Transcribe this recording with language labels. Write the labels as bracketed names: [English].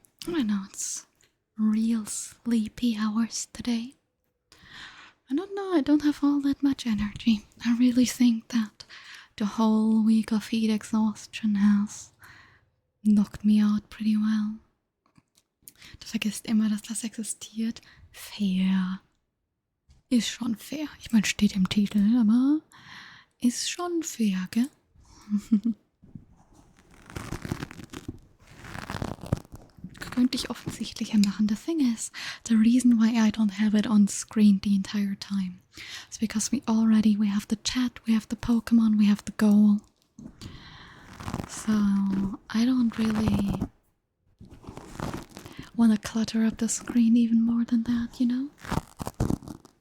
[English] I know it's real sleepy hours today. I don't know, I don't have all that much energy. I really think that the whole week of heat exhaustion has knocked me out pretty well. [German] Du vergisst immer, dass das existiert. Fair. Ist schon fair. Ich meine, steht im Titel, aber ist schon fair, gell? Könnte ich offensichtlicher machen. [English] The thing is, the reason why I don't have it on screen the entire time is because we have the chat, we have the Pokemon, we have the goal. So I don't really want to clutter up the screen even more than that, you know?